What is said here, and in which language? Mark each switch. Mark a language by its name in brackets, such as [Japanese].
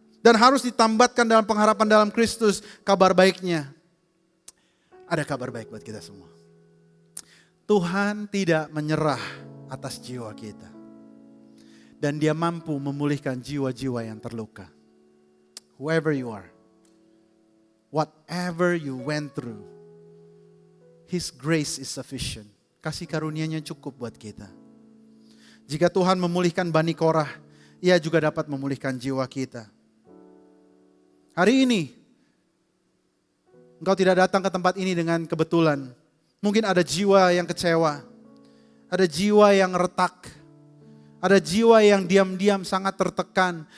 [Indonesian] Dan harus ditambatkan dalam pengharapan dalam Kristus. Kabar baiknya, ada kabar baik buat kita semua. Tuhan tidak menyerah atas jiwa kita. Dan Dia mampu memulihkan jiwa-jiwa yang terluka. [English] Whoever you are, whatever you went through, His grace is sufficient. [Indonesian] Kasih karunia-Nya cukup buat kita. Jika Tuhan memulihkan Bani Korah, Ia juga dapat memulihkan jiwa kita. Hari ini, engkau tidak datang ke tempat ini dengan kebetulan. Mungkin ada jiwa yang kecewa, ada jiwa yang retak, ada jiwa yang diam-diam sangat tertekan.